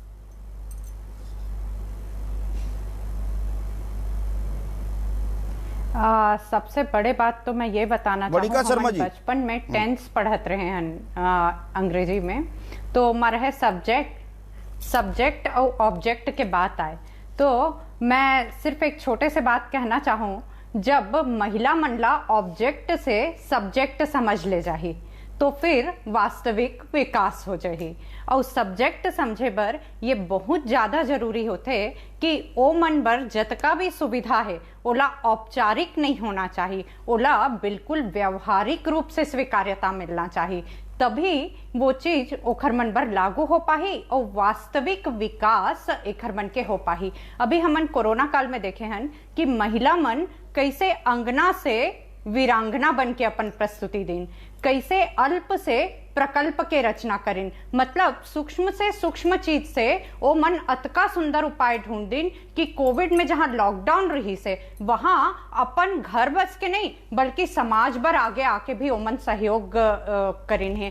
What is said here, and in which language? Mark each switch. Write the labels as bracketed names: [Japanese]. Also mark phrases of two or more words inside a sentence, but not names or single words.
[Chhattisgarhi] सबसे बड़े बात तो मैं ये बताना चाहूँ, बचपन में 10th पढ़त रहे हैं अंग्रेजी में, तो हमारा सब्जेक्ट और ऑब्जेक्ट के बात आए तो मैं सिर्फ एक छोटे से बात कहना चाहूँ, जब महिला मंडला ऑब्जेक्ट से सब्जेक्ट समझ ले जाही तो फिर वास्तविक विकास हो जाही। और सब्जेक्ट समझे बर ये बहुत ज़्यादा जरूरी होते कि ओ मन बर जतका भी सुविधा है ओला औपचारिक नहीं होना चाहिए, ओला बिल्कुल व्यवहारिक रूप से स्वीकार्यता मिलना चाहिए, तभी वो चीज ओखर मन बर लागू हो पाही और वास्तविक विकास एखर मन के हो पाही। अभी हमन कोरोना काल में देखे हन कि महिला मन कैसे अंगना से वीरांगना बन के अपन प्रस्तुति दें, कैसे अल्प से प्रकल्प के रचना करें, मतलब सूक्ष्म से सूक्ष्म चीज से ओ मन अतका सुंदर उपाय ढूंढ दिन कि कोविड में जहां लॉकडाउन रही से वहां अपन घर बस के नहीं बल्कि समाज भर आगे आके भी ओमन सहयोग करें है।